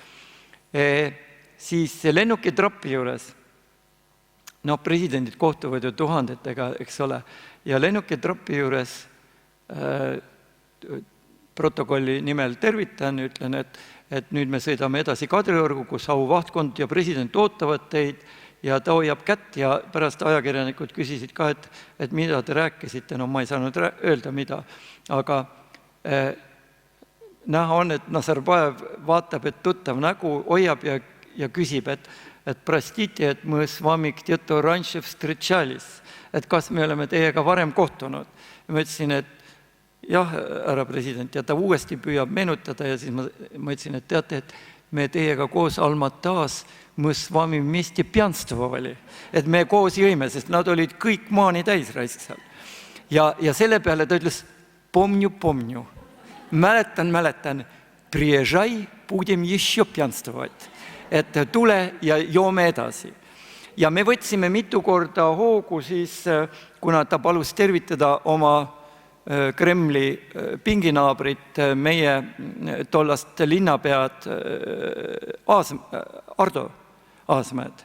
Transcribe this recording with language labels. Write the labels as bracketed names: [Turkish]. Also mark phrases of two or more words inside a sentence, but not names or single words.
[Estonian] siis lennuki trappi juures, presidendid kohtuvad ju tuhandetega, eks ole, ja lennuki trappi juures protokolli nimel tervitan, ütlen, et nüüd me sõidame edasi Kadriorgu, kus auvahtkond ja president ootavad teid ja ta hoiab kätt ja pärast ajakirjanikud küsisid ka, et mida te rääkisite, ma ei saanud öelda mida, aga näha on, et Nazarbajev vaatab, et tuttav nägu hoiab ja küsib, et [Russian] простите, [Estonian] et [Russian] мы с вами где-то раньше встречались, [Estonian] et kas me oleme teiega varem kohtunud. Ja ma ütlesin, et jah, härra president, ja ta uuesti püüab meenutada ja siis ma ütlesin, et teate, et me teiega koos Almatas, [Russian] мы с вами вместе пьянствовали, [Estonian] et me koos jõime, sest nad olid kõik maani täis raisk seal. Ja selle peale ta ütles, [Russian] помню, mäletan, приезжай, будем еще пьянствовать, [Estonian] et tule ja joome edasi. Ja me võtsime mitu korda hoogu siis, kuna ta palus tervitada oma Kremli pinginaabrit, meie tollast linnapead Ardo Aasmäed.